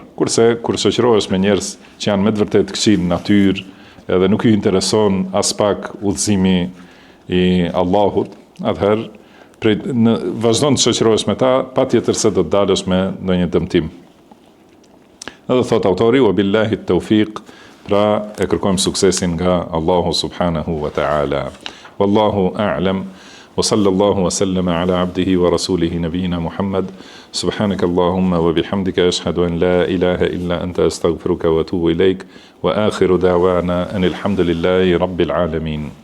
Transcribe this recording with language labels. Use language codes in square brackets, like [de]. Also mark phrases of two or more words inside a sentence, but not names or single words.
[sq] Kurse kur shoqërohesh me njerëz që janë me të vërtetë këqij në natyrë, edhe nuk ju intereson as pak udhëzimi i Allahut, atëherë vazhdon të shoqërohesh me ta, patjetër se do të dalësh me ndonjë dëmtim. Edhe thot autori, [ar] وبالله التوفيق, [sq] pra e kërkojmë suksesin nga Allahu [ar] سبحانه وتعالى. والله أعلم. وصلى الله وسلم على عبده ورسوله نبينا محمد سبحانك اللهم وبحمدك أشهد أن لا إله إلا أنت أستغفرك وأتوب إليك وآخر دعوانا أن الحمد لله رب العالمين.